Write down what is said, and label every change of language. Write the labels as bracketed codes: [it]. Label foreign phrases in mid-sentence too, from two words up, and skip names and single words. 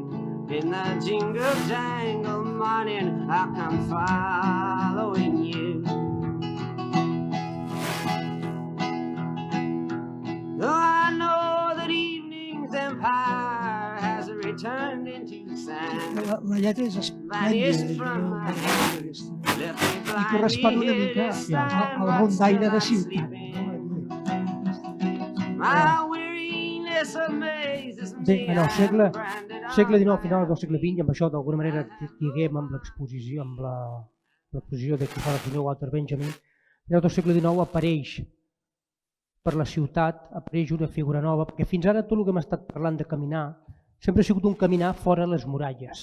[en] In the jingle jangle morning I'll come following you. Though I know that evening's empire has returned into sand. [ca] La lletra és esplèndida i correspon una mica al rondaire de ciutat. Bé, en el segle XIX, final del segle XX, i amb això d'alguna manera diguem amb l'exposició, de qui fa el senyor Walter Benjamin, final del segle XIX apareix per la ciutat, apareix una figura nova, perquè fins ara tot el que hem estat parlant de caminar sempre ha sigut un caminar fora les muralles.